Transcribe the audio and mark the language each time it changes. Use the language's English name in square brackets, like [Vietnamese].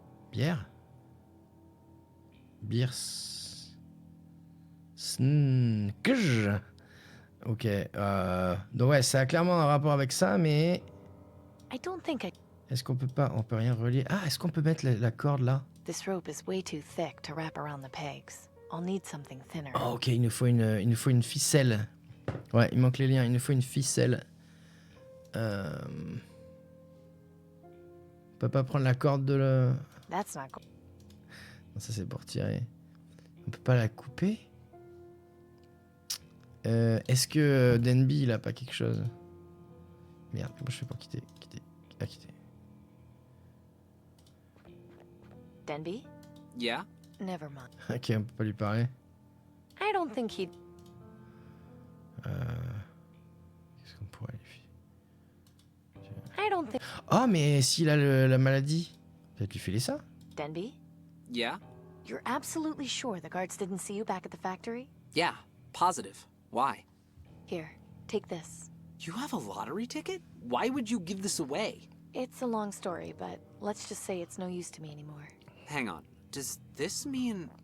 [French] Bière. Bière. Sn'kj. Ok. Donc ouais, ça a clairement un rapport avec ça, mais... [English] I don't think I... [French] Est-ce qu'on peut pas... On peut rien relier. Ah, est-ce qu'on peut mettre la corde là? [English] This rope is way too thick to wrap around the pegs. I'll need something thinner. [French] Oh, ok, il nous faut une ficelle. Ouais, il manque les liens. Il nous faut une ficelle. On peut pas prendre la corde de le... [English] That's not good. [French] Non, ça c'est pour tirer. On peut pas la couper. Est-ce que Denby il a pas quelque chose? Merde, comment je fais pour quitter? Quitter. [English] Denby? Yeah? Never mind. [French] Ok, on peut pas lui parler. [English] I don't think he'd... [French] Qu'est-ce qu'on pourrait lui faire? [English] I don't think... [French] Oh, mais s'il a la maladie, peut-être lui filer ça? [English] Denby? Yeah? You're absolutely sure the guards didn't see you back at the factory? Yeah, positive. Why? Here, take this. You have a lottery ticket? Why would you give this away? It's a long story, but let's just say it's no use to me anymore. Hang on. Does this mean...